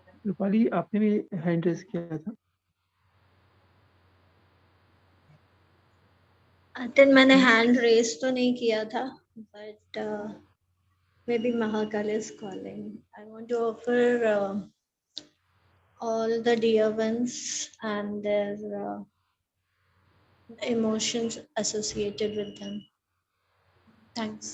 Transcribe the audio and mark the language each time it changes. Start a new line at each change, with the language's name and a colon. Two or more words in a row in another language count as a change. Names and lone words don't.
Hindi: रूपाली आपने भी
English: hand raise
Hindi: किया था. Then मैंने
English: hand raise
Hindi: तो नहीं किया था,
English: but maybe Mahakal is calling. I want to offer all the dear ones and their emotions associated with them. Thanks.